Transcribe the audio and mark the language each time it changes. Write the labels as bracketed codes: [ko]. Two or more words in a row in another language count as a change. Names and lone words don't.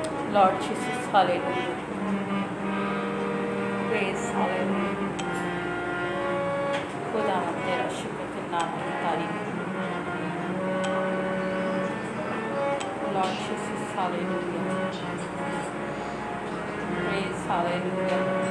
[en] Lord Jesus, hallelujah. Praise, hallelujah. [hi] खुदावंद तेरा शुक्र के नाम की तारीफ। [en] Lord Jesus, hallelujah. Praise, hallelujah.